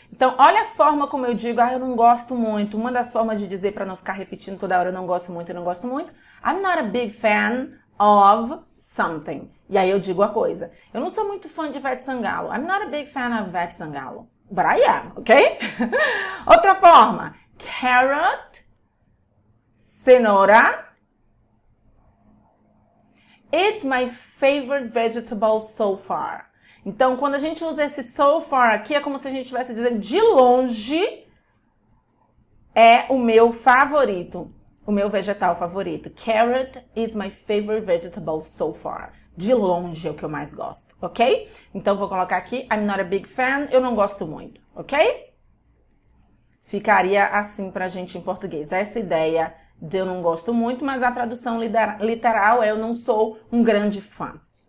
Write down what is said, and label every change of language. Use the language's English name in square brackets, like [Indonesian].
[Portuguese] Então, olha a forma como eu digo, eu não gosto muito. Uma das formas de dizer para não ficar repetindo toda hora, eu não gosto muito, eu não gosto muito. [English] I'm not a big fan of something. [Portuguese] E aí eu digo a coisa. Eu não sou muito fã de Ivete Sangalo. [English] I'm not a big fan of Ivete Sangalo. But I am, ok? [Portuguese] Outra forma. Carrot, cenoura. [English] It's my favorite vegetable so far. [Portuguese] Então, quando a gente usa esse so far aqui, é como se a gente estivesse dizendo de longe é o meu favorito. O meu vegetal favorito. [English] Carrot is my favorite vegetable so far. [Portuguese] De longe é o que eu mais gosto, ok? Então, vou colocar aqui, [English] I'm not a big fan, [Portuguese] eu não gosto muito, ok? Ficaria assim pra gente em português. Essa ideia de eu não gosto muito, mas a tradução literal é eu não sou um grande fã.